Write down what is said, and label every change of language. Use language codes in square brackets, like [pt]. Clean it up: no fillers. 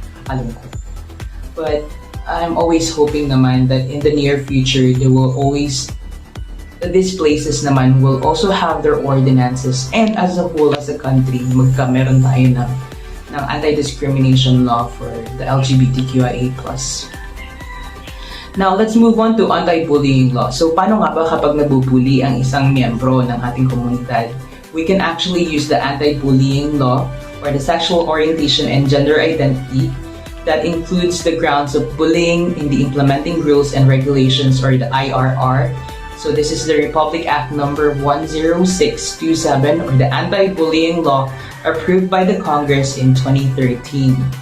[tl] Alam ko. [en] But I'm always hoping naman that in the near future, there will always, these places naman will also have their ordinances, and as a whole, as a country, [tl] meron tayo ng anti-discrimination law [en] for the LGBTQIA+. Now, let's move on to anti-bullying law. [tl] So, paano nga ba kapag nabubuli ang isang miyembro ng ating komunidad? [en] We can actually use the anti-bullying law or the sexual orientation and gender identity that includes the grounds of bullying in the implementing rules and regulations or the IRR. So this is the Republic Act number 10627 or the anti-bullying law approved by the Congress in 2013.